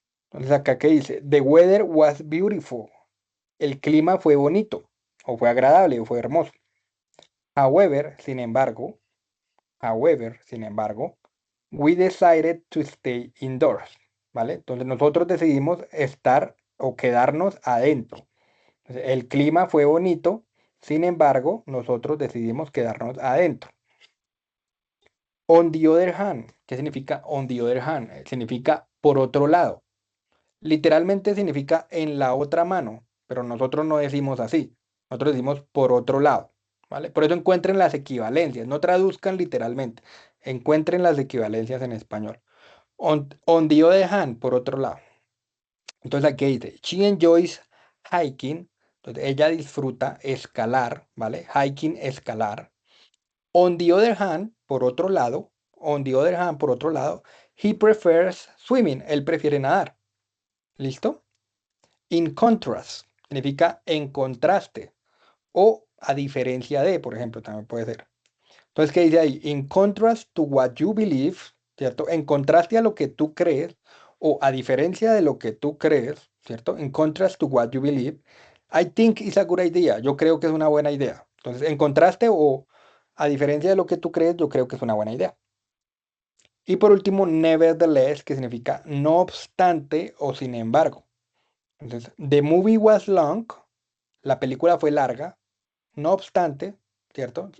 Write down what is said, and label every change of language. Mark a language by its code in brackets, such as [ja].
[es] Entonces, acá que dice, [en] the weather was beautiful. [es] El clima fue bonito, o fue agradable, o fue hermoso. However, sin embargo, [en] we decided to stay indoors, [es] ¿vale? Entonces nosotros decidimos estar o quedarnos adentro. Entonces, el clima fue bonito, sin embargo, nosotros decidimos quedarnos adentro. On the other hand, ¿qué significa on the other hand? Significa por otro lado. Literalmente significa en la otra mano, pero nosotros no decimos así. Nosotros decimos por otro lado, ¿vale? Por eso encuentren las equivalencias, no traduzcan literalmente. Encuentren las equivalencias en español. On the other hand, por otro lado. Entonces aquí dice, [en] she enjoys hiking. [es] Entonces ella disfruta escalar, ¿vale? Hiking, escalar. On the other hand, por otro lado, on the other hand, por otro lado, [en] he prefers swimming. [es] Él prefiere nadar. ¿Listo? In contrast, significa en contraste o a diferencia de, por ejemplo, también puede ser. Entonces, ¿qué dice ahí? [en] In contrast to what you believe, [es] ¿cierto? En contraste a lo que tú crees o a diferencia de lo que tú crees, ¿cierto? [en] In contrast to what you believe, I think it's a good idea. [es] Yo creo que es una buena idea. Entonces, en contraste o a diferencia de lo que tú crees, yo creo que es una buena idea. Y por último, nevertheless, que significa no obstante o sin embargo. Entonces, [en] the movie was long, [es] la película fue larga, no obstante, ¿cierto?